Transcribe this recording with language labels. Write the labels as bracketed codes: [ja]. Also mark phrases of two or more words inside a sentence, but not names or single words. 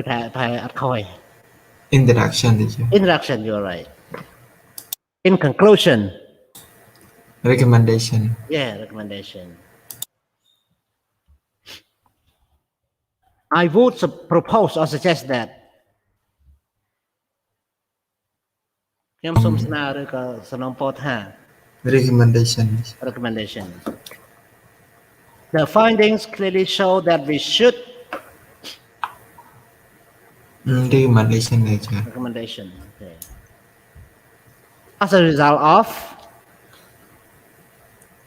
[en] introduction teacher Introduction, you're right. In conclusion. Recommendation Yeah, recommendation. I would propose or suggest that [km] ខ្ញុំសូមស្នើឬក៏សំណូមពរថា [en] recommendation The findings clearly show that we should recommendation okay. As a result of